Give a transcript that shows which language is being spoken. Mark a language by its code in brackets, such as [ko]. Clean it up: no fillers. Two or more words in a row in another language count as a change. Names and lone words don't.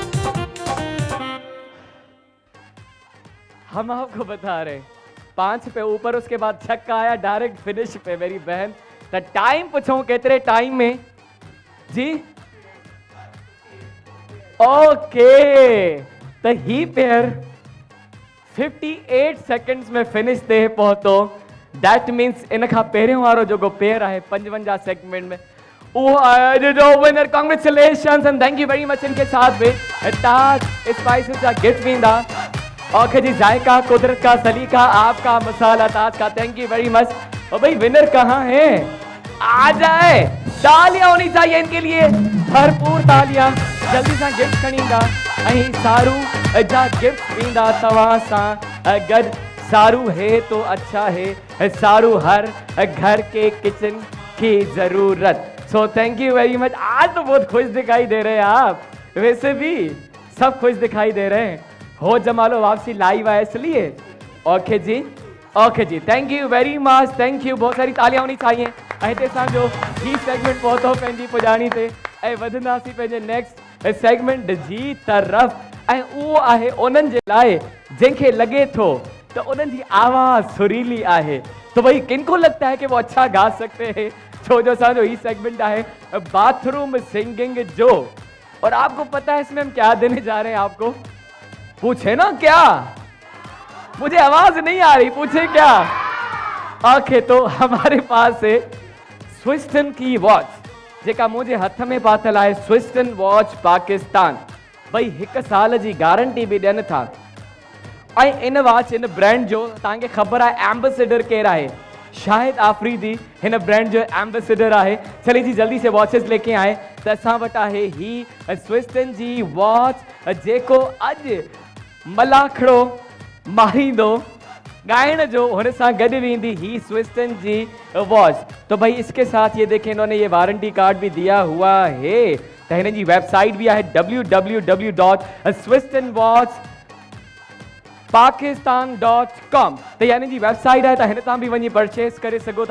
[ur] ہم آپ کو بتا رہے 5 پے اوپر، اس کے بعد چھکا آیا [en] direct finish [ur] پے میری بہن. تو ٹائم پوچھو کتنے ٹائم میں جی? [sd] ओके, तो ही पेयर 58 सेकंड्स में फिनिश ते पहुतो। [en] That means [sd] इन खां पहिरियों वारो जो पेयर है 55 सेगमेंट में वो जो विनर। [en] Congratulations and thank you very much. [ur] ان کے ساتھ میں تاج اسپائسز کا گفٹ ویندا. اوکے جی، ذائقہ قدرت کا سلیقہ آپ کا مسالا تاج کا, [en] thank you very much. [ur] اور بھائی ونر کہاں ہے? آ جائے، تالیاں ہونی چاہئیں ان کے لیے، بھرپور تالیاں. [sd] जल्दी से गिफ्ट खणींदा ऐं सारू जा गिफ्ट ॾींदा तव्हां सां गॾु। [ur] سارو ہے تو اچھا ہے، سارو ہر گھر کے کچن کی ضرورت. [en] So thank you very much. [ur] آج تو بہت خوش دکھائی دے رہے ہیں آپ، ویسے بھی سب خوش دکھائی دے رہے ہیں. ہو جمالو واپسی لائیو ہے اس لیے. اوکے جی، اوکے جی, [en] Thank you very much, thank you. [ur] بہت ساری تالیاں ہونی چاہئیں. [sd] हिते असांजो ही सेगमेंट पहुतो पंहिंजी पुॼाणी ते ऐं वधंदासीं पंहिंजे [en] next segment [sd] जी तरफ़। ऐं उहो आहे उन्हनि जे लाइ जंहिंखे लॻे थो तो उन्हनि जी आवाज़ सुरीली आहे। [ur] تو بھائی کن کو لگتا ہے کہ وہ اچھا گا سکتے ہیں? [sd] छो जो असांजो ही सेगमेंट आहे [en] bathroom singing [sd] जो। [ur] اور آپ کو پتا ہے اس میں ہم کیا دینے جا رہے ہیں آپ کو? پوچھے نا کیا? مجھے آواز نہیں آ رہی، پوچھے کیا? اوکے، تو ہمارے پاس ہے سوئسٹن کی واچ, [sd] जेका मुझे हथ में पातल [ur] ہے، سوئسٹن واچ پاکستان. بھائی 1 سال کی گارنٹی بھی [sd] ॾियनि था। ऐं इन वॉच इन ब्रांड जो तव्हांखे ख़बर है एम्बेसडर केरु आहे? शाहिद आफरीदी हिन ब्रांड जो एम्बेसडर आहे। [ur] چلیے جی، جلدی سے واچز لے کے آئے. [sd] तो असां वटि आहे ही स्विस्टन जी वॉच, जेको अॼु मलाखड़ो मारींदो गायण जो हुन सां गॾु वेंदी ही स्विस्टन जी वॉच। [ur] تو بھائی اس کے ساتھ یہ دیکھیں، انہوں نے یہ وارنٹی کارڈ بھی دیا ہوا ہے. [sd] तो हिन जी वेबसाइट भी है www.swistonwatchpakistan.com। तो यानी जी वेबसाइट है, तो हिन तां भी वही परचेस करे सको था।